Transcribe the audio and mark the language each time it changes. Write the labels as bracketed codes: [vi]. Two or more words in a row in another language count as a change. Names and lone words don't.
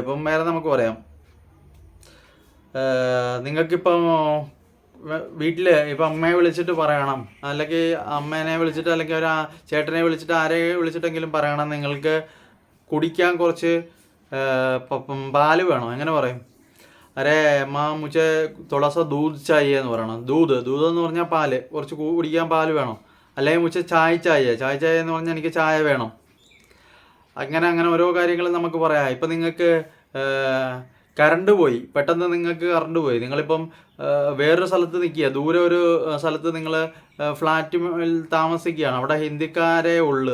[ml] ഇപ്പം വേറെ നമുക്ക് പറയാം, നിങ്ങൾക്കിപ്പം വീട്ടിൽ ഇപ്പം അമ്മയെ വിളിച്ചിട്ട് പറയണം, അല്ലെങ്കിൽ അമ്മേനെ വിളിച്ചിട്ട്, അല്ലെങ്കിൽ ഒരു ചേട്ടനെ വിളിച്ചിട്ട്, ആരെ വിളിച്ചിട്ടെങ്കിലും പറയണം നിങ്ങൾക്ക് കുടിക്കാൻ കുറച്ച് പാല് വേണം. എങ്ങനെ പറയും? [hi] अरे अम्मा मुझे थोड़ा सा दूध चाहिए [ml] എന്ന് പറയണം. ദൂത് എന്ന് പറഞ്ഞാൽ പാല്, കുറച്ച് കുടിക്കാൻ പാല് വേണം. അല്ലെങ്കിൽ [hi] मुझे चाय [ml] ചായ എന്ന് പറഞ്ഞാൽ എനിക്ക് ചായ വേണം. അങ്ങനെ ഓരോ കാര്യങ്ങളും നമുക്ക് പറയാം. ഇപ്പം നിങ്ങൾക്ക് കറണ്ട് പോയി, പെട്ടെന്ന് നിങ്ങൾക്ക് കറണ്ട് പോയി, നിങ്ങളിപ്പം വേറൊരു സ്ഥലത്ത് നിൽക്കുക, ദൂരെ ഒരു സ്ഥലത്ത് നിങ്ങൾ ഫ്ലാറ്റിൽ താമസിക്കുകയാണ്, അവിടെ ഹിന്ദിക്കാരേ ഉള്ളു.